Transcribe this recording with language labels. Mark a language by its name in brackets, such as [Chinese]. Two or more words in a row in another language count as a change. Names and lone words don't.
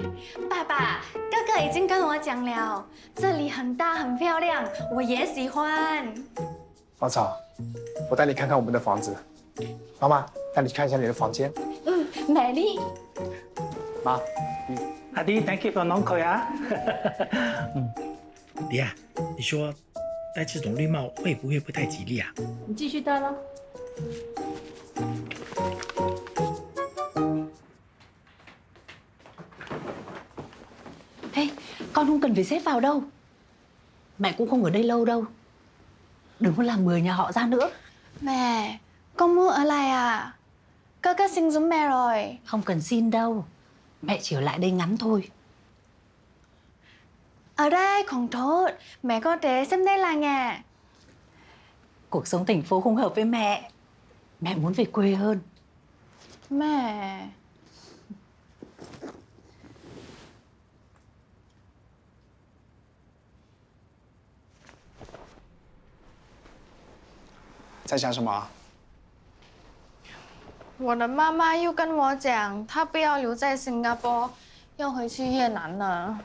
[Chinese] 爸爸，哥哥已经跟我讲了，这里很大很漂亮，我也喜欢。芳草，我带你看看我们的房子。妈妈，带你看一下你的房间。美丽。妈，阿弟 ， [English] thank you for [Chinese] 暖口呀。弟啊，你说戴这种绿帽会不会不太吉利啊？你继续戴咯。 [Vietnamese] Ê, con không cần phải xếp vào đâu. Mẹ cũng không ở đây lâu đâu. Đừng có làm người nhà họ ra nữa. Mẹ, con muốn ở lại à?哥xin giúp mẹ rồi. Không cần xin đâu. Mẹ chỉ ở lại đây ngắn thôi. Ở đây không tốt, mẹ có thể xem đây là nhà. Cuộc sống thành phố không hợp với mẹ. Mẹ muốn về quê hơn. Mẹ. [Chinese] 在想什么啊？我的妈妈又跟我讲，她不要留在新加坡，要回去越南了。